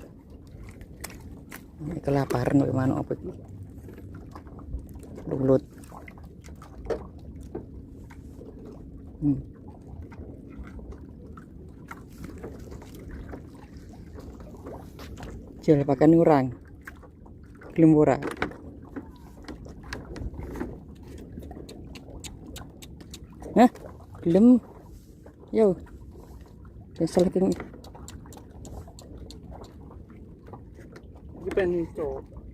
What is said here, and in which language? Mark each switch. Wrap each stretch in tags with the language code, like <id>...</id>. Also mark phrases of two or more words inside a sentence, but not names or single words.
<id>Ini kelaparan kayak manuk apa ini? Lulut. Jual pakan orang.</id> <jv>Gelem ora? Hah? Gelem. Yo. Kesel iki. Iki pengen cok.</jv>